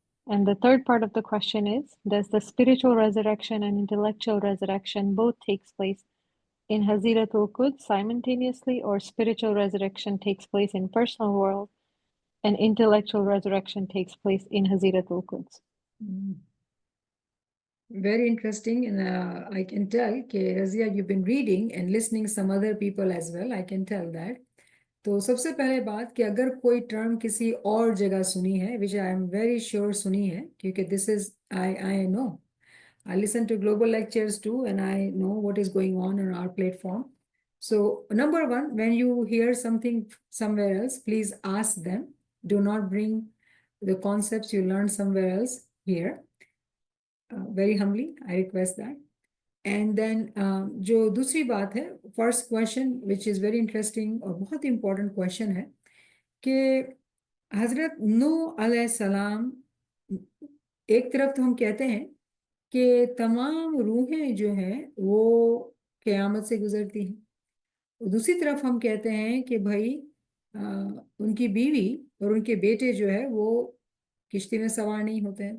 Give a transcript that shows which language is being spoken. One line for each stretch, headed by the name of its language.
English: And the third part of the question is, does the spiritual resurrection and intellectual resurrection both takes place in Haziratul Quds simultaneously, or spiritual resurrection takes place in personal world and intellectual resurrection takes place in Haziratul Quds? Very interesting. And I can tell, Razia, you've been reading and listening some other people as well. I can tell that.
Hindi: तो सबसे पहले बात कि अगर कोई term किसी और जगह सुनी है,
English: which I am very sure
Hindi: सुनी है, क्योंकि
English: This is I know, I listen to global lectures too and I know what is going on our platform. So number one, when you hear something somewhere else, please ask them. Do not bring the concepts you learned somewhere else here. Very humbly, I request that. And then
Hindi: जो दूसरी बात है,
English: first question which is very interesting
Hindi: और बहुत ही important question है कि हज़रत नूह अलैहिस्सलाम, एक तरफ तो हम कहते हैं कि तमाम रूहें जो हैं वो क़यामत से गुजरती हैं, और दूसरी तरफ हम कहते हैं कि भाई उनकी बीवी और उनके बेटे जो है वो किश्ती में सवार नहीं होते हैं।